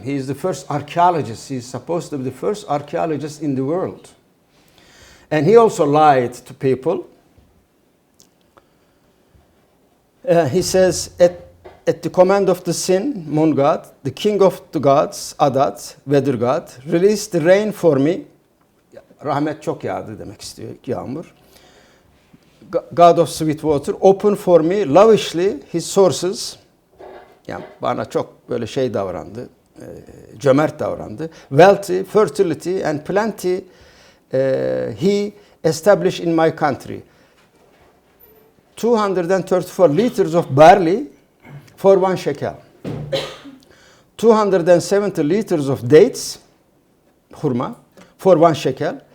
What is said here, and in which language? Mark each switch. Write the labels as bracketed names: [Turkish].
[English] He is the first archaeologist. He is supposed to be the first archaeologist in the world. And he also lied to people. He says, at the command of the Sin, moon god, the king of the gods, Adat, weather god, release the rain for me. [Turkish] Rahmet çok yağdı demek istiyor, yağmur. [English] God of sweet water, open for me lavishly his sources. [Turkish] Yani bana çok böyle şey davrandı, cömert davrandı. [English] Wealthy, fertility and plenty he established in my country. 234 liters of barley for 1 shekel. 270 liters of dates, hurma, for 1 shekel.